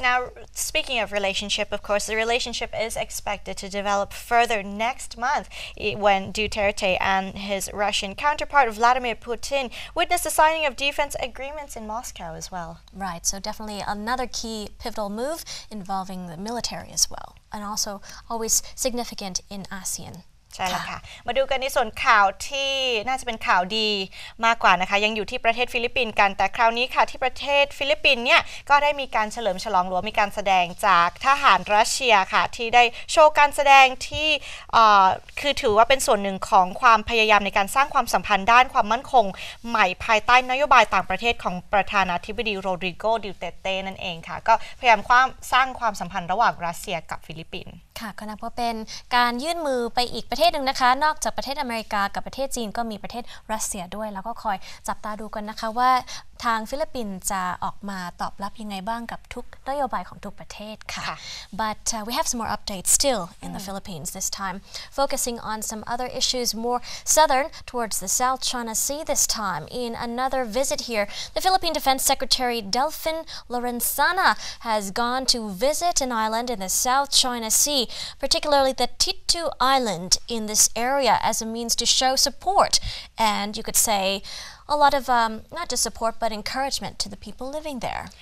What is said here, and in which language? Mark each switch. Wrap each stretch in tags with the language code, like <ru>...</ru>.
<en>Now, speaking of relationship, of course, the relationship is expected to develop further next month when Duterte and his Russian counterpart Vladimir Putin witness the signing of defense agreements in Moscow as well. Right, so definitely another key pivotal move involving the military as well, and also always significant in ASEAN.</en> <th>ใช่แล้วค่ะมาดูกันในส่วนข่าวที่น่าจะเป็นข่าวดีมากกว่านะคะยังอยู่ที่ประเทศฟิลิปปินส์กันแต่คราวนี้ค่ะที่ประเทศฟิลิปปินส์เนี่ยก็ได้มีการเฉลิมฉลองหรือมีการแสดงจากทหารรัสเซียค่ะที่ได้โชว์การแสดงที่คือถือว่าเป็นส่วนหนึ่งของความพยายามในการสร้างความสัมพันธ์ด้านความมั่นคงใหม่ภายใต้นโยบายต่างประเทศของประธานาธิบดีโรดริโก ดิวเตเต้นั่นเองค่ะก็พยายามสร้างความสัมพันธ์ระหว่างรัสเซียกับฟิลิปปินส์ ค่ะก็นับว่าเป็นการยื่นมือไปอีกประเทศหนึ่งนะคะนอกจากประเทศอเมริกากับประเทศจีนก็มีประเทศรัสเซียด้วยแล้วก็คอยจับตาดูกันนะคะว่าทางฟิลิปปินส์จะออกมาตอบรับยังไงบ้างกับทุกนโยบายของทุกประเทศค่ะ</th> <en>But we have some more updates still in the Philippines this time, focusing on some other issues more southern towards the South China Sea this time. In another visit here, the Philippine Defense Secretary Delfin Lorenzana has gone to visit an island in the South China Sea, particularly the Titu Island in this area, as a means to show support and, you could say, a lot of not just support but encouragement to the people living there.</en>